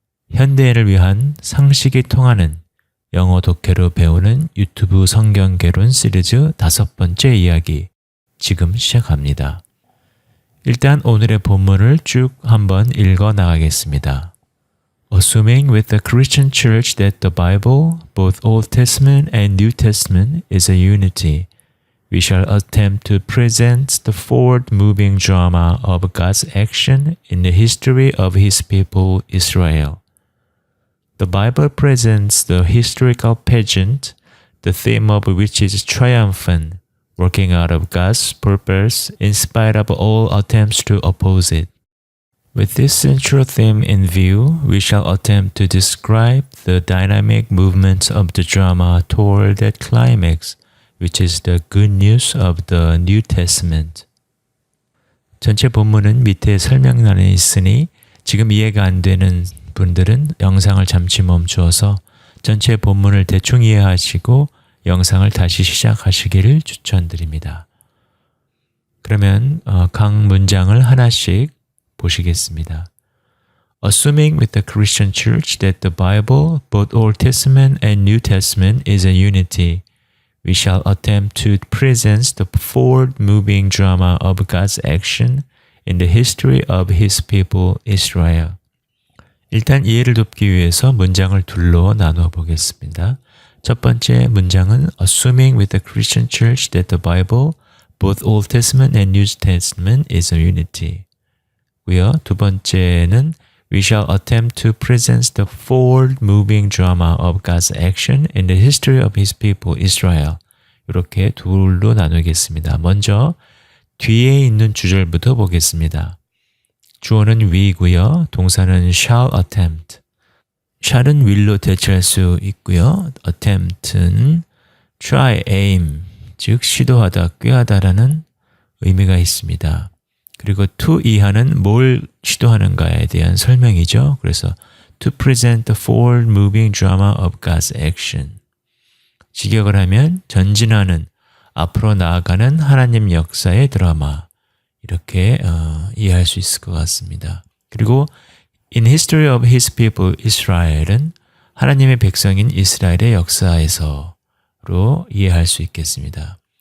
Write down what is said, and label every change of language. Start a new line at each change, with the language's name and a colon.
Korean: 현대인을 위한 상식이 통하는 영어 독해로 배우는 유튜브 성경개론 시리즈 5번째 이야기 지금 시작합니다. 일단 오늘의 본문을 쭉 한번 읽어 나가겠습니다.
English: Assuming with the Christian Church that the Bible, both Old Testament and New Testament, is a unity, we shall attempt to present the forward-moving drama of God's action in the history of His people Israel. The Bible presents the historical pageant, the theme of which is triumphant, working out of God's purpose in spite of all attempts to oppose it. With this central theme in view, we shall attempt to describe the dynamic movements of the drama toward that climax, which is the good news of the New Testament.
Korean: 전체 본문은 밑에 설명란에 있으니 지금 이해가 안 되는 분들은 영상을 잠시 멈추어서 전체 본문을 대충 이해하시고 영상을 다시 시작하시기를 추천드립니다. 그러면 각 문장을 하나씩 보시겠습니다.
English: Assuming with the Christian Church that the Bible, both Old Testament and New Testament, is a unity, we shall attempt to present the forward-moving drama of God's action in the history of His people Israel.
Korean: 일단 이해를 돕기 위해서 문장을 둘로 나누어 보겠습니다. 첫 번째 문장은
English: Assuming with the Christian Church that the Bible, both Old Testament and New Testament, is a unity.
Korean: 고요. 두 번째는
English: We shall attempt to present the forward-moving drama of God's action in the history of His people Israel.
Korean: 이렇게 둘로 나누겠습니다. 먼저 뒤에 있는 주절부터 보겠습니다. 주어는 we고요. 동사는
English: shall attempt.
Korean: shall은 will로 대체할 수 있고요. attempt는 try, aim, 즉 시도하다, 꾀하다라는 의미가 있습니다. 그리고 to 이하는 뭘 시도하는가에 대한 설명이죠. 그래서
English: to present the forward moving drama of God's action.
Korean: 직역을 하면 전진하는, 앞으로 나아가는 하나님 역사의 드라마. 이렇게 이해할 수 있을 것 같습니다. 그리고
English: In history of His people Israel
Korean: 은 하나님의 백성인 이스라엘의 역사에서로 이해할 수 있겠습니다.